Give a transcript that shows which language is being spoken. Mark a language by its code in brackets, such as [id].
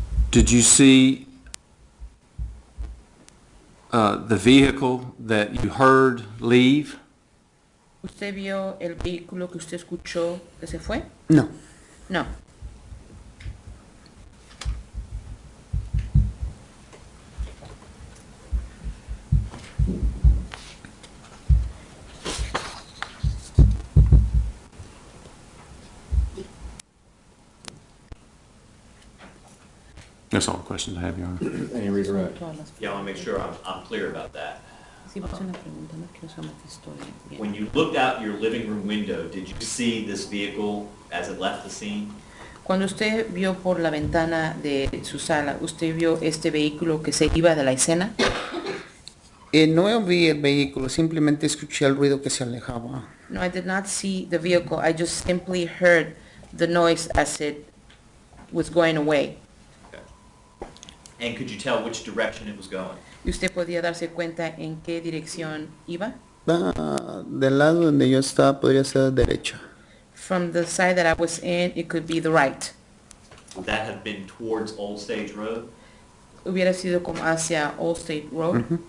[en] Did you see the vehicle that you heard leave? [es] ¿Usted vio el vehículo que usted escuchó que se fue? No. [en] No. That's all the questions I have, Your Honor. Any redirect? Yeah, I want to make sure I'm clear about that. [es] Sí, pues una pregunta, no quiero saber qué historia. Bien. [en] When you looked out your living room window, did you see this vehicle as it left the scene? [es] Cuando usted vio por la ventana de su sala, ¿usted vio este vehículo que se iba de la escena? No vi el vehículo, simplemente escuché el ruido que se alejaba. [en] No, I did not see the vehicle. I just simply heard the noise as it was going away. Okay. And could you tell which direction it was going? [es] ¿Y usted podía darse cuenta en qué dirección iba? Del lado donde yo estaba podría ser derecha. [en] From the side that I was in, it could be the right. Would that have been towards Old Stage Road? [es] Hubiera sido como hacia Old State Road?